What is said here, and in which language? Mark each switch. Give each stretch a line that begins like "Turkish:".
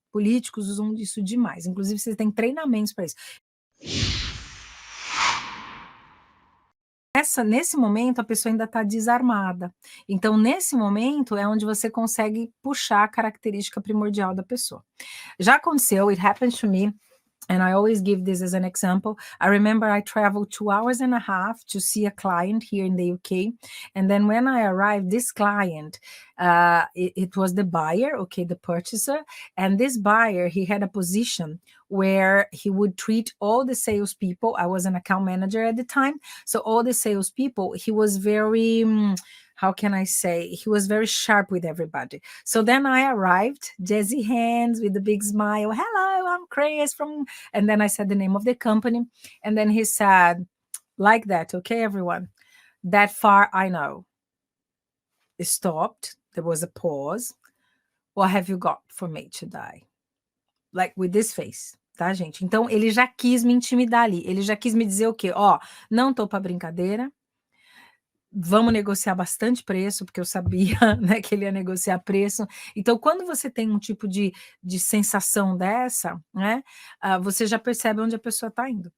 Portuguese: Políticos usam isso demais, inclusive vocês têm treinamentos para isso. Nesse momento, a pessoa ainda está desarmada. Então, nesse momento, é onde você consegue puxar a característica primordial da pessoa. Já aconteceu,
English: it happened to me, and I always give this as an example. I remember I traveled 2 hours and a half to see a client here in the UK. And then when I arrived, this client, it was the buyer, okay, the purchaser. And this buyer, he had a position where he would treat all the salespeople. I was an account manager at the time. So all the salespeople, he was very, how can I say? He was very sharp with everybody. So then I arrived, jazzy hands with a big smile. Hello, I'm Chris from, and then I said the name of the company. And then he said, like that, okay, everyone, that far I know. It stopped. There was a pause. What have you got for me today? Like with this face.
Portuguese: Tá, gente? Então, ele já quis me intimidar ali. Ele já quis me dizer o quê? Ó, não tô pra brincadeira. Vamos negociar bastante preço, porque eu sabia, né, que ele ia negociar preço. Então, quando você tem um tipo de sensação dessa, né, você já percebe onde a pessoa está indo.